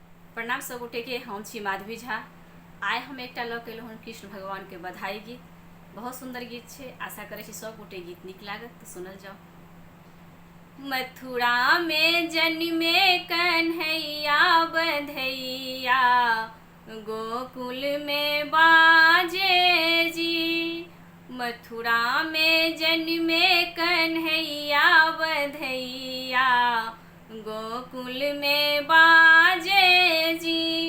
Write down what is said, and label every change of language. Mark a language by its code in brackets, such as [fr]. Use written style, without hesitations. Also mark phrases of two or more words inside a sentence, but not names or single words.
[mai] प्रणाम सब गोटे के। हम छी माधवी झा। आइ हम एकटा लऽ के एलहुँ कृष्ण भगवान के बधाई गीत। बहुत सुंदर गीत छै। आशा करै छी सब गोटे गीत नीक लागत तो सुनल जाओ। मथुरा में जन्मे कन्हैया बधैया, गोकुल में बाजे जी। मथुरा में जन्मे कन्हैया बधैया, गोकुल में बाजे जी।